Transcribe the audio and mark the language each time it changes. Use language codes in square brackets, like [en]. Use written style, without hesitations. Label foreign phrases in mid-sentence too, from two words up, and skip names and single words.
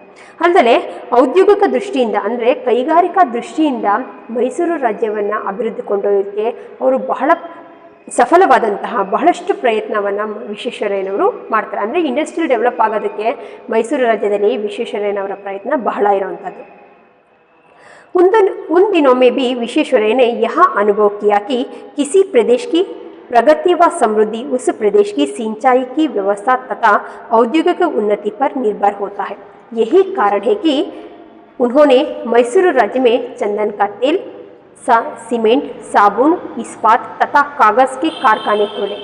[kn] ಅಲ್ಲದೆ ಔದ್ಯೋಗಿಕ ದೃಷ್ಟಿಯಿಂದ ಅಂದರೆ ಕೈಗಾರಿಕಾ ದೃಷ್ಟಿಯಿಂದ ಮೈಸೂರು ರಾಜ್ಯವನ್ನು ಅಭಿವೃದ್ಧಿ ಕೊಂಡೊಯ್ಯೋದಕ್ಕೆ ಅವರು ಬಹಳ ಸಫಲವಾದಂತಹ ಬಹಳಷ್ಟು ಪ್ರಯತ್ನವನ್ನು ವಿಶ್ವೇಶ್ವರಯ್ಯನವರು ಮಾಡ್ತಾರೆ. ಅಂದರೆ [en] industrial develop [kn] ಆಗೋದಕ್ಕೆ ಮೈಸೂರು ರಾಜ್ಯದಲ್ಲಿ ವಿಶ್ವೇಶ್ವರಯ್ಯನವರ ಪ್ರಯತ್ನ ಬಹಳ ಇರುವಂಥದ್ದು. [hi] उन दिनों में भी विश्वेश्वरैया ने यह अनुभव किया कि किसी प्रदेश की प्रगति व समृद्धि उस प्रदेश की सिंचाई की व्यवस्था तथा औद्योगिक उन्नति पर निर्भर होता है. यही कारण है कि उन्होंने मैसूर राज्य में चंदन का तेल, सीमेंट, साबुन, इस्पात तथा कागज़ के कारखाने खोले.